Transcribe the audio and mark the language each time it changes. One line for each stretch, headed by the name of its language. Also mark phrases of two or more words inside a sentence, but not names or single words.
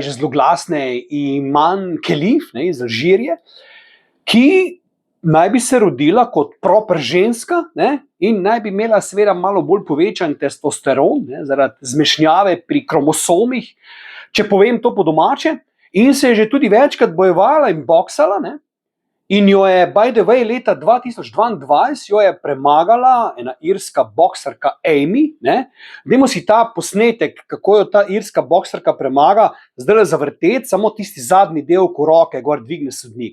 Slovenian: že zelo glasne Iman Khelif iz Alžirije, ki naj bi se rodila kot proper ženska in naj bi imela seveda malo bolj povečan testosteron zaradi zmešnjave pri kromosomih, če povem to po domače, in se je že tudi večkrat bojevala in boksala, in jo je,
English: by the way,
Slovenian: leta 2022 jo je premagala ena irska boksarka Amy. Dajmo si ta posnetek, kako jo ta irska boksarka premaga, zdaj zavrteti, samo tisti zadnji del, ko roke gor dvigne sodnik.